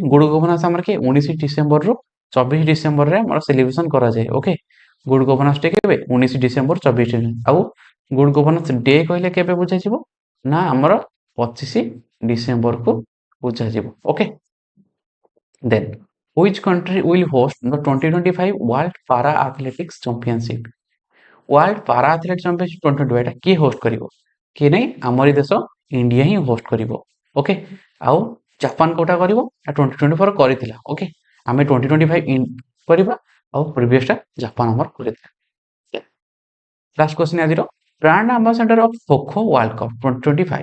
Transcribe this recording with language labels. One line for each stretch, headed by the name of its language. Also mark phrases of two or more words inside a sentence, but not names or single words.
English: good governance
Odia: ଆମର କିଏ 19 ଡିସେମ୍ବରରୁ 24 ଡିସେମ୍ବରରେ ଆମର ସେଲିବ୍ରେସନ କରାଯାଏ।
English: okay, good governance day କେବେ 19 December 24 December।
Odia: ଆଉ
English: good governance day
Odia: କହିଲେ କେବେ ବୁଝାଯିବ ନା ଆମର 25 ଡିସେମ୍ବରକୁ ବୁଝାଯିବ।
English: okay, then which country will host the 2025 World Para Athletics Championship?
Odia: ୱାର୍ଲଡ ପାରା ଆଥଲେଟ୍ ଚାମ୍ପିଅନସିପ୍ 2025 ଏଟା କିଏ ହୋଷ୍ଟ କରିବ? କିଏ ନାହିଁ ଆମରି ଦେଶ ଇଣ୍ଡିଆ ହିଁ ହୋଷ୍ଟ କରିବ। ଓକେ, ଆଉ ଜାପାନ କୋଉଟା କରିବ ନା 2024 କରିଥିଲା। ଓକେ, ଆମେ 2025 କରିବା ଆଉ ପ୍ରିଭିୟସଟା ଜାପାନ ଆମର କରିଥିଲା।
English: last question ଆଜିର, brand ambassador of Kho Kho World Cup 2025।